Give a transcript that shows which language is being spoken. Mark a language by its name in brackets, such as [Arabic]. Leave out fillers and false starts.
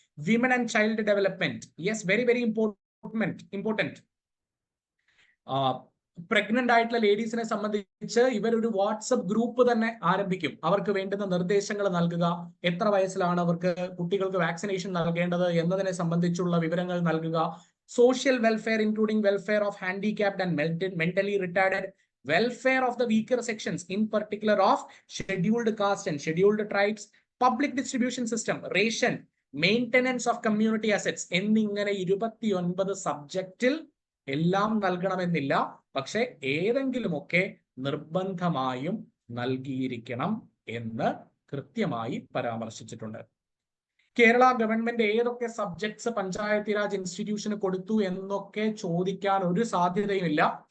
[English] Women and child development, yes, very very important. [Malayalam] Pregnant ആയിട്ടുള്ള ലേഡീസിനെ സംബന്ധിച്ച് ഇവരൊരു വാട്സപ്പ് ഗ്രൂപ്പ് തന്നെ ആരംഭിക്കും. അവർക്ക് വേണ്ടുന്ന നിർദ്ദേശങ്ങൾ നൽകുക, എത്ര വയസ്സിലാണ് അവർക്ക് കുട്ടികൾക്ക് വാക്സിനേഷൻ നൽകേണ്ടത് എന്നതിനെ സംബന്ധിച്ചുള്ള വിവരങ്ങൾ നൽകുക. [English] social welfare including welfare of handicapped and mentally retarded, welfare of the weaker sections, in particular of scheduled caste and scheduled tribes, public distribution system, ration, maintenance of community assets [Malayalam] എന്നിങ്ങനെ 29 സബ്ജക്റ്റിൽ എല്ലാം നൽകണമെന്നില്ല. പക്ഷെ ഏതെങ്കിലുമൊക്കെ നിർബന്ധമായും നൽകിയിരിക്കണം എന്ന് കൃത്യമായി പരാമർശിച്ചിട്ടുണ്ട്. കേരള ഗവൺമെന്റ് ഏതൊക്കെ subjects Panchayati Raj ഇൻസ്റ്റിറ്റ്യൂഷന് കൊടുത്തു എന്നൊക്കെ ചോദിക്കാൻ ഒരു സാധ്യതയുമില്ല.